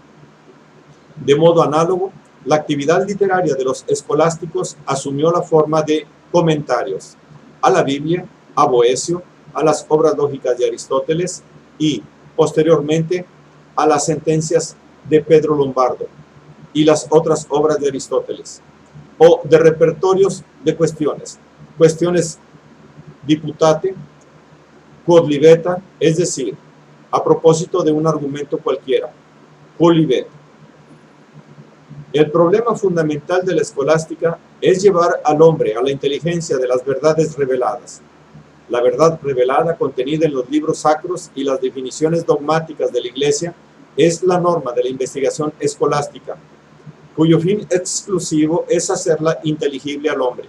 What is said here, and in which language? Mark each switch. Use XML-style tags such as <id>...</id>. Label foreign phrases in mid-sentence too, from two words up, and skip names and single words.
<es>De modo análogo, la actividad literaria de los escolásticos asumió la forma de comentarios a la Biblia, a Boecio, a las obras lógicas de Aristóteles y, posteriormente, a las sentencias de Pedro Lombardo y las otras obras de Aristóteles, o de repertorios de cuestiones</es> <la>diputate, quod libeta,</la> <es>es decir, a propósito de un argumento cualquiera,</es> <la>quod libet.</la> <es>El problema fundamental de la escolástica es llevar al hombre a la inteligencia de las verdades reveladas. La verdad revelada contenida en los libros sacros y las definiciones dogmáticas de la Iglesia es la norma de la investigación escolástica, cuyo fin exclusivo es hacerla inteligible al hombre.</es>